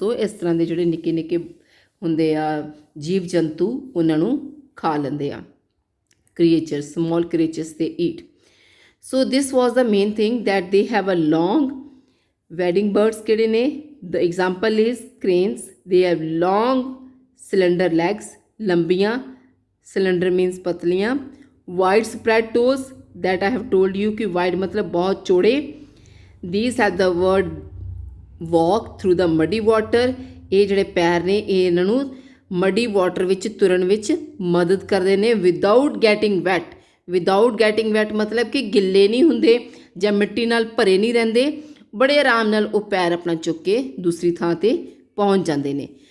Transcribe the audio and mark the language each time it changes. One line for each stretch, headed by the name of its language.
Punjabi: ਸੋ ਇਸ ਤਰ੍ਹਾਂ ਦੇ ਜਿਹੜੇ ਨਿੱਕੇ ਨਿੱਕੇ ਹੁੰਦੇ ਆ ਜੀਵ ਜੰਤੂ, ਉਹਨਾਂ ਨੂੰ ਖਾ ਲੈਂਦੇ ਆ।
English: creatures, small creatures they eat. So this was the main thing, that they have a long, wading birds
Punjabi: ਕਿਹੜੇ ਨੇ,
English: the example is cranes, they have long cylinder legs, ਲੰਬੀਆਂ, cylinder means ਪਤਲੀਆਂ, wide spread toes, that I have told you ਕਿ wide
Punjabi: ਮਤਲਬ ਬਹੁਤ ਚੌੜੇ।
English: these have the word walk through the muddy water,
Punjabi: ਇਹ ਜਿਹੜੇ ਪੈਰ ਨੇ ਇਹ ਇਹਨਾਂ ਨੂੰ ਮਡੀ ਵਾਟਰ ਵਿੱਚ ਤੁਰਨ ਵਿੱਚ ਮਦਦ ਕਰਦੇ ਨੇ।
English: without getting wet, without getting wet
Punjabi: ਮਤਲਬ ਕਿ ਗਿੱਲੇ ਨਹੀਂ ਹੁੰਦੇ ਜਾਂ ਮਿੱਟੀ ਨਾਲ ਭਰੇ ਨਹੀਂ ਰਹਿੰਦੇ, ਬੜੇ ਆਰਾਮ ਨਾਲ ਉਹ ਪੈਰ ਆਪਣਾ ਚੁੱਕ ਕੇ ਦੂਸਰੀ ਥਾਂ 'ਤੇ ਪਹੁੰਚ ਜਾਂਦੇ ਨੇ।